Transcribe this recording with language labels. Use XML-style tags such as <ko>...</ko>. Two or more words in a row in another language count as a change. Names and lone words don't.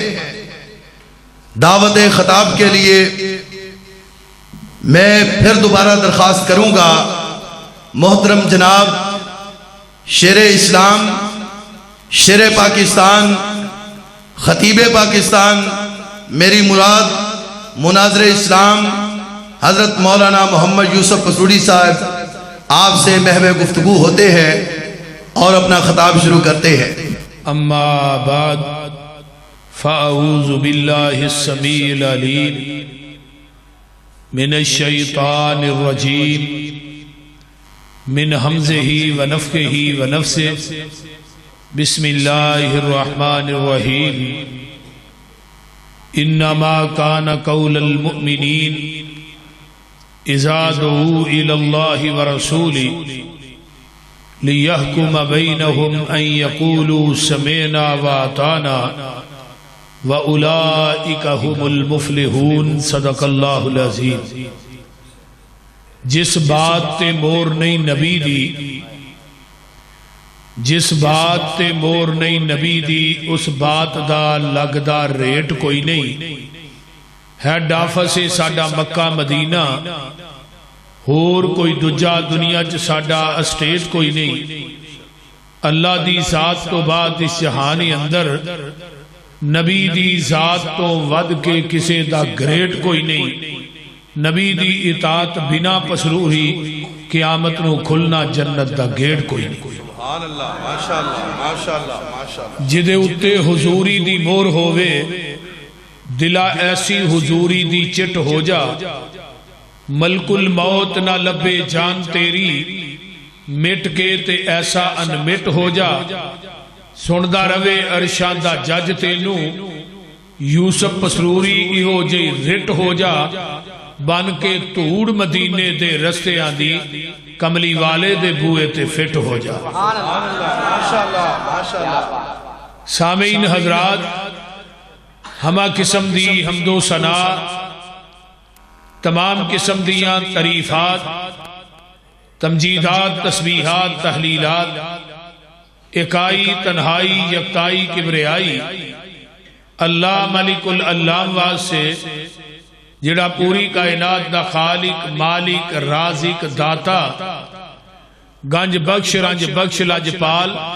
<ur>دعوت خطاب کے لیے میں پھر دوبارہ درخواست کروں گا محترم جناب شیر اسلام، شیر پاکستان، خطیب پاکستان، میری مراد مناظر اسلام حضرت مولانا محمد یوسف پسروری صاحب آپ سے محو گفتگو ہوتے ہیں اور اپنا خطاب شروع کرتے ہیں۔</ur> <ar>اما بعد فاعوذ باللہ السمیع العلیم من الشیطان الرجیم من حمزہ ونفخہ ونفثہ، بسم اللہ الرحمن الرحیم۔ انما کان قول المؤمنین اذا دعوا الی اللہ ورسولہ لِيَحْكُمَ بَيْنَهُمْ أَن يَقُولُوا سَمِعْنَا وَأَطَعْنَا وَأُولَئِكَ هُمُ الْمُفْلِحُونَ۔ صدق اللہ العظیم۔</ar> <pa>جس بات تے مور نہیں نبی دی، جس بات تے مور نہیں نبی دی، اس بات دا لگدا ریٹ کوئی نہیں۔</pa> <en>head office</en> <pa>ساڈا مکہ مدینہ، اور کوئی دجا دنیا چ ساڈا اسٹیٹ کوئی نہیں۔ اللہ دی ذات تو بعد اس جہان اندر نبی دی ذات تو ود کے کسے دا گریٹ کوئی نہیں۔ نبی دی اطاعت بنا پسروری قیامت نو کھلنا جنت دا گیٹ کوئی نہیں۔</pa> <ar>سبحان اللہ، ماشاءاللہ ماشاءاللہ ماشاءاللہ۔</ar> <pa>جدے اتے حضوری دی مور ہووے، دلا ایسی حضوری دی چٹ ہو جا، ملک الموت نہ لبے جان تیری، مٹ کے تے ایسا انمٹ ہو جا، سندا روے عرشاں دا جج تینو، یوسف پسروری ایہو جے رٹ ہو جا، بن کے توڑ مدینے دے رستے آندی، کملی والے دے بوئے تے فٹ ہو جا۔ سامعین حضرات، ہما قسم دی حمد و ثنا، تمام قسم دیاں تعریفات، تمجیدات، تسبیحات، تحلیلات، اکائی تنہائی یکتائی کبریائی اللہ ملک العلام واسطے جڑا پوری کائنات دا خالق، مالک، رازق، داتا، گنج بخش، رنج بخش، لاجپال،</pa>